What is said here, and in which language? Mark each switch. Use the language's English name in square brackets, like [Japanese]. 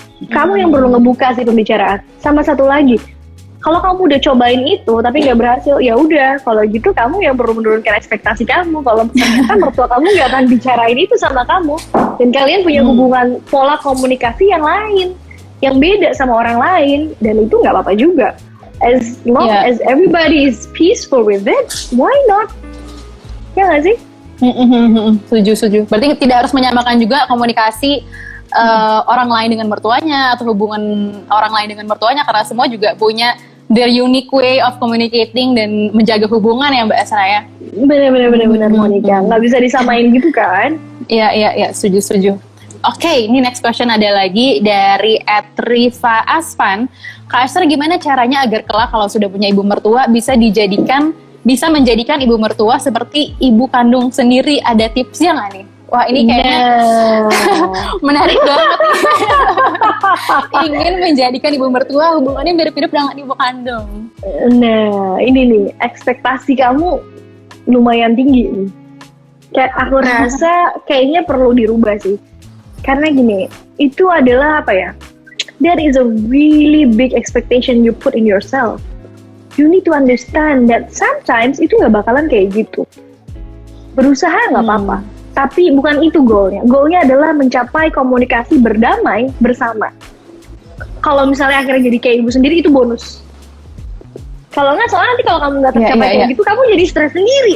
[Indonesian] Kamu yang perlu ngebuka sih pembicaraan. Sama satu lagi, kalau kamu udah cobain itu tapi nggak berhasil, ya udah. Kalau gitu kamu yang perlu menurunkan ekspektasi kamu. Kalau ternyata mertua kamu nggak akan bicarain itu sama kamu, dan kalian punya hubungan pola komunikasi yang lain, yang beda sama orang lain, dan itu nggak apa-apa juga. [English] As long as everybody is peaceful with it, why not? [Indonesian] Ya nggak sih? Setuju. Berarti tidak harus menyamakan juga komunikasi orang lain dengan mertuanya, atau hubungan orang lain dengan mertuanya, karena semua juga punya [English] their unique way of communicating [Indonesian] dan menjaga hubungan ya Mbak Asra ya. Benar Monica, nggak bisa disamain gitu kan? Iya, setuju. Oke, ini [English] next question [Indonesian] ada lagi dari @Rifa Asfan. Kak Asra, gimana caranya agar kelak kalau sudah punya ibu mertua bisa menjadikan ibu mertua seperti ibu kandung sendiri? Ada tipsnya nggak nih? Wah ini kayaknya menarik banget. Ingin menjadikan ibu mertua hubungannya mirip-mirip dengan ibu kandung. Nah ini nih, ekspektasi kamu lumayan tinggi nih. Kayak aku rasa kayaknya perlu dirubah sih. Karena gini, itu adalah apa ya, [English] that is a really big expectation you put in yourself. You need to understand that sometimes [Indonesian] itu nggak bakalan kayak gitu. Berusaha nggak apa-apa, tapi bukan itu goalnya. Goalnya adalah mencapai komunikasi berdamai bersama. Kalau misalnya akhirnya jadi kayak ibu sendiri, itu bonus. Kalau nggak, soalnya nanti kalau kamu nggak tercapai kayak gitu, kamu jadi stres sendiri.